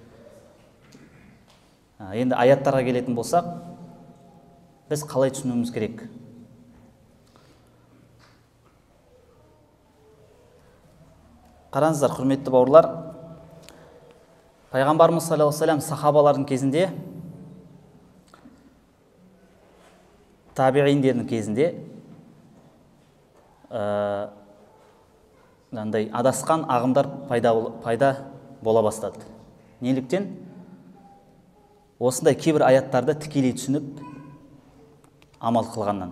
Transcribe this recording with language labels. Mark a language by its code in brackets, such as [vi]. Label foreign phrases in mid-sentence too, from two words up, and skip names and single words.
[kk] Енді аяттарға келетін болсақ, біз қалай түсінуіміз керек? Қараңыздар, құрметті бауырлар, Пайғамбарымыз [ar] صلى الله عليه وسلم [kk] сахабалардың кезінде, табиғиндердің кезінде адасқан ағымдар пайда бола бастады. Неліктен? Осындай кейбір аяттарды тікелей түсініп амал қылғаннан.